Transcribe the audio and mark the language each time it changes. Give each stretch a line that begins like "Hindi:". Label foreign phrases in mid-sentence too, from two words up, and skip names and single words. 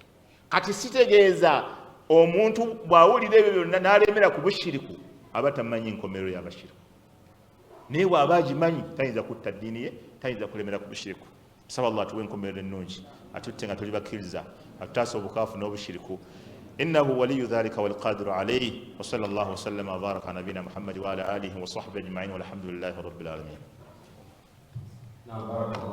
Ganda: Kati sitegeeza omuntu bw'awulira ebyo byonna n'alemera ku bushiriku aba tamanyi nkomero y'abashiriku, naye bw'aba agimanyi tayinza kutta ddiini ye, tayinza kulemera ku bushiriku. Saba Allah atuwe enkomerero ennungi, atutte nga tuli bakkiriza, atutaasa obukaafu n'obushiriku.
Arabic: إنه ولي ذلك والقادر عليه. وصلى الله وسلم وبارك على نبينا محمد وعلى آله وصحبه أجمعين والحمد لله رب العالمين.